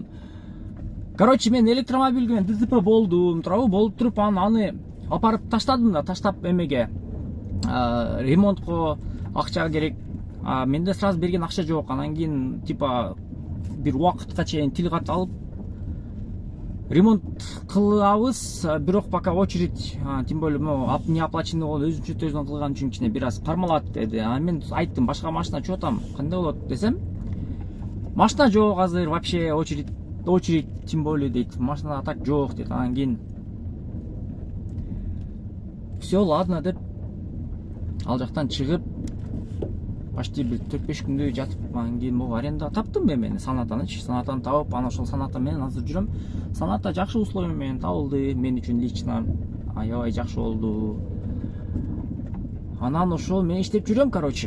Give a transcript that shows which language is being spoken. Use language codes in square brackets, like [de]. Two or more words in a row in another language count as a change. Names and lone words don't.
[ky] Короче, мен электромобиль менен ДТП болдум, болуп туруп аны апарып таштадым да, таштап эмеге ремонтко акча керек. Менде сразу берген акча жок. Анан кийин типа бир убакытка чейин тил кат алып ремонт кылабыз, бирок [ru] пока очередь, тем более не оплаченный [ky] болуп өзүнчө төздөн кылган үчүн кичине бир аз кармалат деди. Мен айттым, башка машина [ru] чо там, [ky] кандай болот десем, машина жок азыр, [ru] вообще очередь, тем более [ky] дейт, машина так жок дейт. Анан кийин [ru] все, ладно [ky] деп ал жактан чыгып почти бир 4-5 күндөй жатып, анан кийин могу аренда таптым мен Санатаны тауып, анан ошол Саната менен азыр жүрөм. Саната жакшы условия менен табылды мен үчүн лично, аябай жакшы болду. Анан ошол мен иштеп жүрөм, короче.